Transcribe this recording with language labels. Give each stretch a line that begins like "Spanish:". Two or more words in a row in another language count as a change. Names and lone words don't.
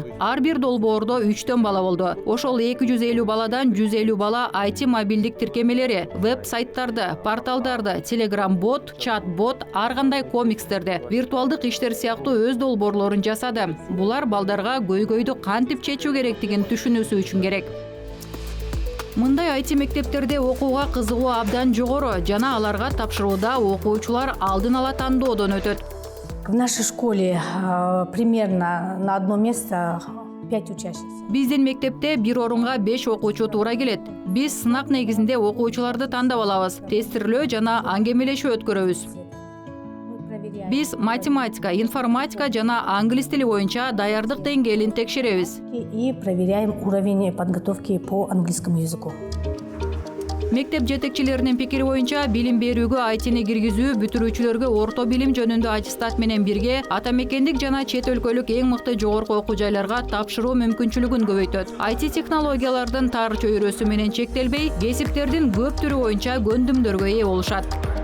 Kyrgyz: Ар бир долбоордо 3 бала болду. Ошол 250 баладан 150 бала IT мобилдик тиркемелери, веб-сайттарды, порталдарды, телеграм-бот, чат-бот, ар кандай комикстерди, виртуалдык иштер сыяктуу өз долбоорлорун жасады. Булар балдарга көйгөйдү кантип чечүү керектигин түшүнүүсү үчүн керек. Мындай IT мектептерде окууга кызыгуу абдан жогору жана аларга тапшырууда окуучулар алдын ала тандоодон өтөт.
Russian: В нашей школе примерно на одно место 5 учащихся.
Kyrgyz: Биздин мектепте бир орунга 5 окуучу туура келет. Биз сынак негизинде окуучуларды тандап алабыз, тестирлөө жана аңгемелешүү өткөрөбүз. Биз математика, информатика жана англис тили боюнча даярдык деңгээлин текшеребиз.
Russian: И проверяем уровень подготовки по английскому языку.
Kyrgyz: Мектеп жетекчилеринин пикири боюнча билим берүүгө айтини киргизүү бүтүрүүчүлөргө орто билим жөнүндө аттестат менен бирге ата мекендик жана чет өлкөлүк эң мыкты жогорку окуу жайларга тапшыруу мүмкүнчүлүгүн көбөйтөт. IT технологиялардын тар чөйрөсү менен чектелбей, кесиптердин көп түрү боюнча көндүмдөргө ээ болушат.